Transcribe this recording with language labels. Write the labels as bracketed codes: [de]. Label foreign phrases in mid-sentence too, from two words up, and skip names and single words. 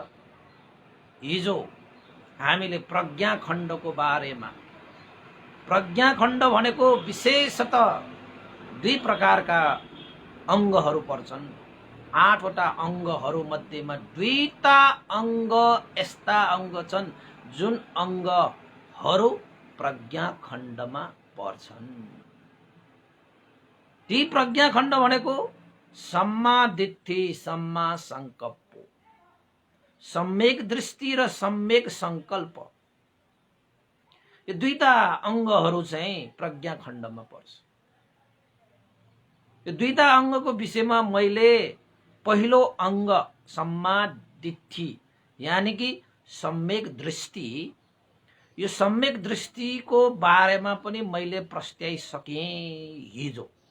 [ne] हिजो हामीले प्रज्ञा खण्डको बारेमा, प्रज्ञा खण्ड भनेको विशेषतः 2 प्रकारका अङ्गहरू पर्छन्। 8 वटा अङ्गहरू मध्येमा 2टा अङ्ग यस्ता अङ्ग छन् जुन अङ्गहरू प्रज्ञा खण्डमा पर्छन्। [pi] ती प्रज्ञा खण्ड भनेको सम्मा दिट्ठी, सम्मा संकल्प, सम्यक दृष्टि र सम्यक संकल्प। [ne] यो 2टा अङ्गहरू चाहिँ प्रज्ञा खण्डमा पर्छ। यो 2टा अङ्गको विषयमा मैले पहिलो अङ्ग [pi] सम्मा दिट्ठी [ne] यानी कि सम्यक दृष्टि, यो सम्यक दृष्टिको बारेमा पनि मैले प्रस्ट्याइसकेँ हिजो।